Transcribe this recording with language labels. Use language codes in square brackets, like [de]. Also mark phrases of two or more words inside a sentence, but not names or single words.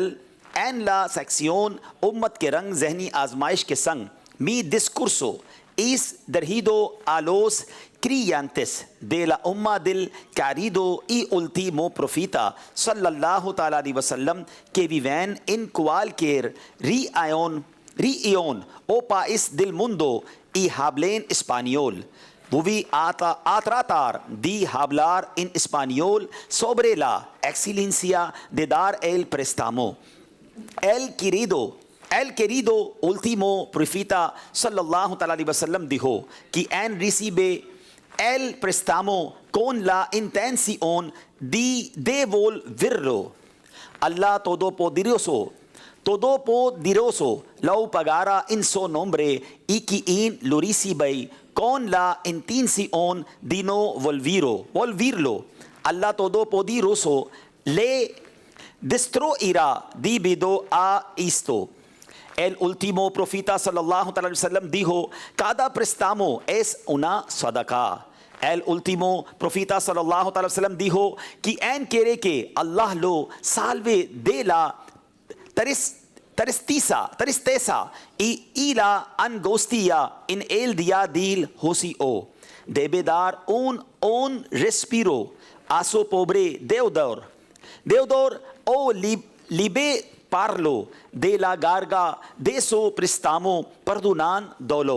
[es] en la sección Ummat ke Rang Zehni Azmaish ke Sang, mi discurso es dirigido a los creyentes de la Umma del querido y último profeta [ar] صلى الله تعالى عليه وسلم [es] que viven en cualquier región o país del mundo y hablen español. Voy a tratar de hablar en español sobre la excelencia de dar el préstamo. El querido último profeta [ar] صلى الله تعالى عليه وسلم [es] dijo que en recibe el préstamo con la intención de devolverlo. Allah Todopoderoso lo pagará en su nombre y quien lo recibe con la intención de no volverlo. Allah Todopoderoso le destruirá debido a esto. El último profeta [ar] صلى الله عليه وسلم [es] dijo, cada préstamo es una sadaqa. El último profeta [ar] صلى الله عليه وسلم [es] dijo, quien quiere que Allah lo salve de la tristeza y la angustia en el día del juicio, debe dar un respiro a su pobre deudor o liberarlo de la carga de su préstamo perdonándolo.